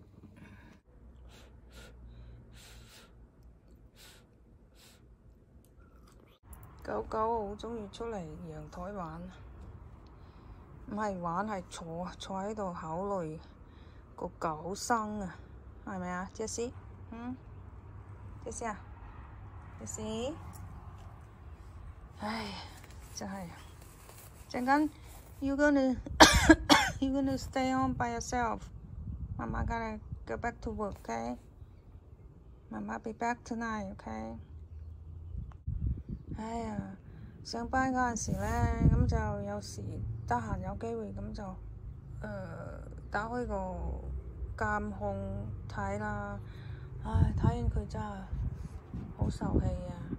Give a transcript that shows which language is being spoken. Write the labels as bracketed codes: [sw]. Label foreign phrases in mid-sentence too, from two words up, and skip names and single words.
[yue] 狗狗好鍾意出嚟陽台玩，唔係玩係坐喺度考慮個狗生啊，係咪啊，Jessie？Jessie 啊，Jessie？唉，真係陣間 [en] you gonna stay on by yourself. Mama gotta go back to work, okay? Mama be back tonight, okay? [yue] 哎呀，上班嗰陣時咧，咁就有時得閒有機會咁就打開個監控睇啦。唉，睇完佢真係好受氣啊！